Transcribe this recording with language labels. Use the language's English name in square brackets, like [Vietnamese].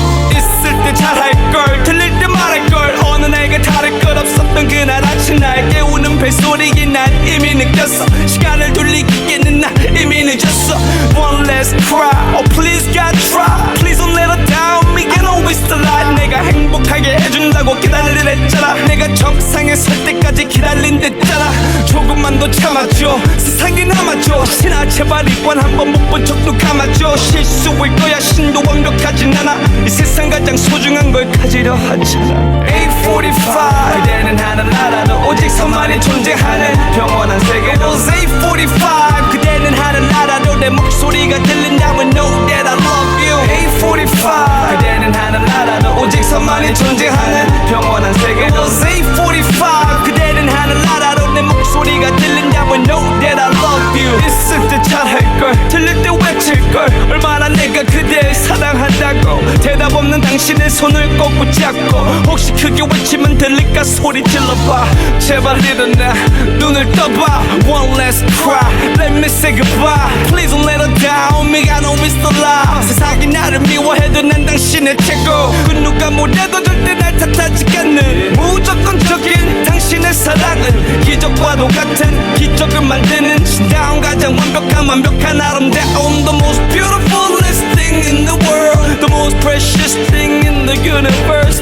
[Korean] 있을 때 잘할걸 들릴 때 말할걸 어느 날과 다를 것 없었던 그날 아침 날 깨우는 벨소리에 난 이미 느꼈어. 시간을 돌리기에는 나 이미 늦었어. [English] One less cry, oh please God try. Please don't let her down, me can always still lie. [Korean] 내가 행복하게 해준다고 기다리랬잖아. 내가 정상에 설 때까지 기다린댔잖아. 조금만 더 참아줘 세상에 남아줘. 신아 제발 이관 한번 못 본 척도 감아줘. 실수일 거야 신도 완벽하진 않아. 이 세상 가장 소중한 걸 가지려 하잖아. 8:45 그대는 하늘나라도 오직 서만이 존재하는 평온한 세계로. 8:45 그대는 하늘나라도 내 목소리가 들린다면 [English] know that I love you. [Korean] 8:45 그대는 하늘나라도 오직 서만이 존재하는 평온한 세계로. 8:45 그대는 하늘나라도 내 목소리가 들린다면 [English] know that I love you. [Korean] 있을 때 잘할걸 들릴 때 외칠걸 얼마나 내가 그댈 사랑한다고. 대답 없는 당신의 손을 꼭 붙잡고 혹시 크게 외치면 들릴까 소리 질러봐. 제발 일어나 눈을 떠봐. [English] One less cry, let me say goodbye. Please don't let her down, me I know it's the lie. [Korean] 세상이 나를 미워해도 난 당신의 최고. 그 누가 뭐래도 절대 날 탓하지 않는 무조건적인 당신의 사랑은 기적과도 같은 기적을 만드는 신다운 가장 완벽한 아름다움. [English] The most beautiful is thing in the world, the most precious thing in the universe.